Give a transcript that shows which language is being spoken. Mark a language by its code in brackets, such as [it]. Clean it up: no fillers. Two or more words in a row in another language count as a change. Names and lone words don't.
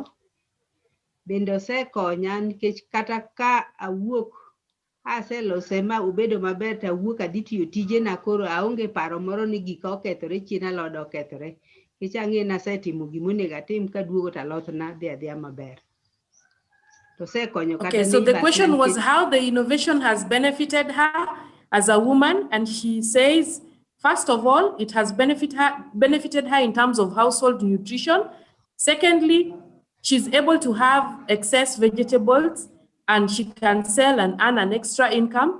[luo] Bende osekonya nikech kata ka awuok aselose ma ubedo maber, tawuok adhi tiyo tijena, koro aonge paro moro ni gika okethore, chien alod okethore. Nikech ang'e nasetimo gimonego atim, kaduogo to alotna dhi adhiya maber. [en] Okay, so the question was how the innovation has benefited her as a woman, and she says, first of all, it has benefited her in terms of household nutrition. Secondly, she's able to have excess vegetables and she can sell and earn an extra income.